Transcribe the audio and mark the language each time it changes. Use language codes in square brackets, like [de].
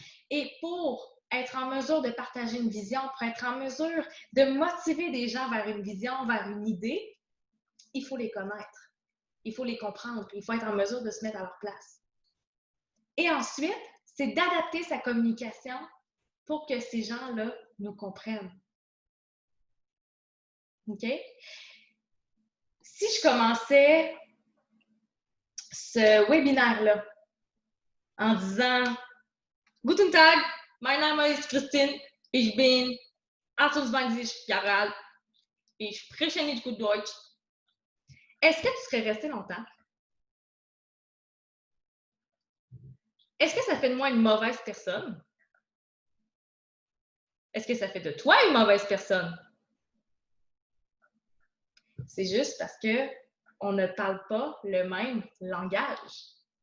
[fr] Et pour être en mesure de partager une vision, pour être en mesure de motiver des gens vers une vision, vers une idée, il faut les connaître. Il faut les comprendre. Il faut être en mesure de se mettre à leur place. Et ensuite, c'est d'adapter sa communication pour que ces gens-là nous comprennent. OK? Si je commençais ce webinaire-là en disant [de] Guten Tag, mein Name ist Christine, ich bin 28 Jahre alt, ich spreche nicht gut Deutsch. [fr] Est-ce que tu serais resté longtemps? Est-ce que ça fait de moi une mauvaise personne? Est-ce que ça fait de toi une mauvaise personne? C'est juste parce qu'on ne parle pas le même langage.